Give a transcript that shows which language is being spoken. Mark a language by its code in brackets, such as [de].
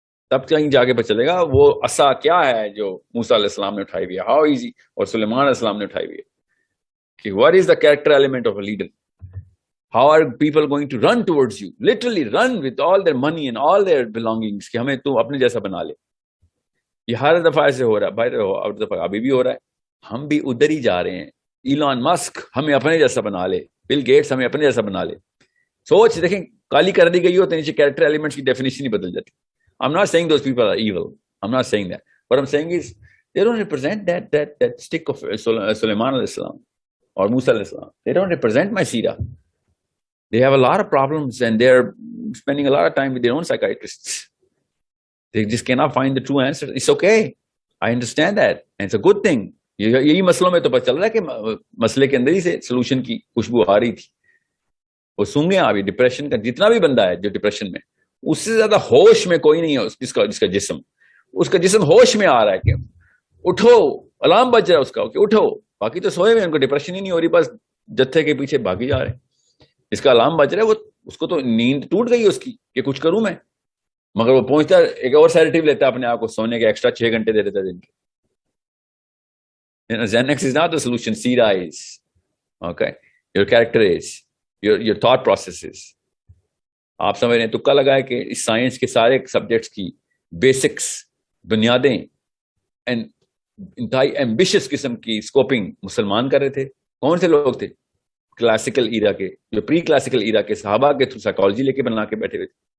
[ur] تب کہیں جا کے پتہ چلے گا وہ عصا کیا ہے جو موسیٰ علیہ السلام نے اٹھائی ہوئی ہے, [en] how easy, [ur] اور سلیمان علیہ السلام نے اٹھائی ہوئی ہے, کہ [en] what is the character element of a leader, how are people going to run towards you, literally run with all their money and all their belongings, [ur] کہ ہمیں تو اپنے جیسا بنا لے. یہ ہر دفعہ ایسے ہو رہا ہے بھائی, ہر دفعہ ابھی بھی ہو رہا ہے, ہم بھی ادھر ہی جا رہے ہیں. ایلان مسک ہمیں اپنے جیسا بنا لے, بل گیٹس ہمیں اپنے جیسا بنا لے. سوچ دیکھیں, کالی کر دی گئی ہو تو نیچے کیریکٹر ایلیمنٹس کی ڈیفینیشن ہی بدل جاتی. [en] I'm not saying those people are evil, I'm not saying that. What I'm saying is they don't represent that stick of Sulaiman alayhi salam or Musa alayhi salam. They don't represent my seerah. They have a lot of problems and they're spending a lot of time with their own psychiatrists. They just cannot find the true answer. It's okay, I understand that, and it's a good thing. [ur] یہی مسئلوں میں تو پتہ چل رہا ہے کہ مسئلے کے اندر ہی سے سولوشن کی خوشبو آ رہی تھی. وہ سنگے ابھی ڈپریشن کا جتنا بھی بندہ ہے جو ڈپریشن میں, اس سے زیادہ ہوش میں کوئی نہیں ہے جس کا جسم, اس کا جسم ہوش میں آ رہا ہے کہ اٹھو, الارم بج رہا ہے اس کا کہ اٹھو. باقی تو سوئے ہوئے, ان کو ڈپریشن ہی نہیں ہو رہی, بس جتھے کے پیچھے بھاگی جا رہے ہیں. اس کا الارم بج رہا ہے, وہ اس کو تو نیند ٹوٹ گئی اس کی کہ کچھ کروں میں, مگر وہ پہنچتا ہے ایک اور سیڈیٹیو لیتا ہے اپنے آپ کو, سونے کے ایکسٹرا 6 گھنٹے دے دیتا ہے دن کے. [en] Xanax is not the solution, Seerah is. Okay, your character is, your thought processes. [ur] آپ سمجھ رہے ہیں, تکا لگائے کہ اس سائنس کے سارے سبجیکٹس کی بیسکس, بنیادیں, انتہائی ایمبیشس قسم کی اسکوپنگ مسلمان کر رہے تھے. کون سے لوگ تھے؟ کلاسیکل ایرا کے, جو پری کلاسیکل ایرا کے صحابہ کے تھرو سائیکالوجی لے کے بنا کے بیٹھے ہوئے تھے.